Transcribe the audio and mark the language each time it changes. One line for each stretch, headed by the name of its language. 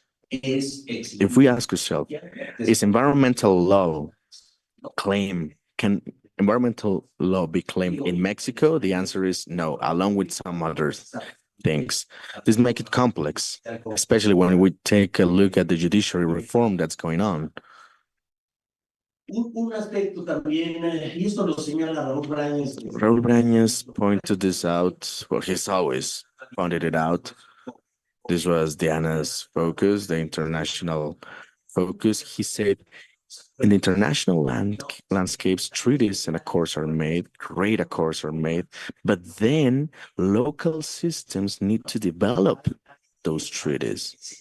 English: If we ask ourselves, is environmental law claim environmental law be claimed in Mexico? The answer is no, along with some other things. This makes it complex, especially when we take a look at the judiciary reform that's going on.
Spanish: Un aspecto también, y esto lo señala Raúl Brañez.
English: Raúl Brañez pointed this out. Well, he's always pointed it out. This was Diana's focus, the international focus. He said, in the international landscapes, treaties and accords are made, great accords are made, but then local systems need to develop those treaties.